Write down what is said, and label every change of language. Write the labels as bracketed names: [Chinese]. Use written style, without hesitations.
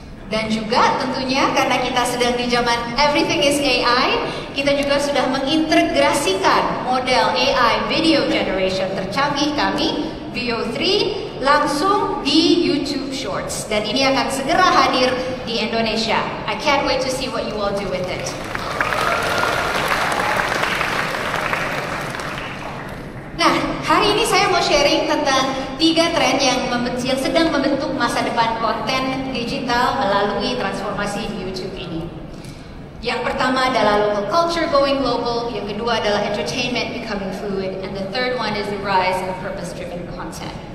[Indonesian] Dan juga tentunya karena kita sedang di zaman [English] everything is AI, [Indonesian] kita juga sudah mengintegrasikan model AI video generation tercanggih kami, Veo 3, langsung di YouTube Shorts. Dan ini akan segera hadir di Indonesia. [English] I can't wait to see what you all do with it. [Indonesian] Nah, hari ini saya mau [English] sharing [Indonesian] tentang 3 tren yang sedang membentuk masa depan konten digital melalui transformasi di YouTube ini. Yang pertama adalah [English] local culture going global, [Indonesian] yang kedua adalah [English] entertainment becoming fluid, and the third one is the rise of purpose-driven content.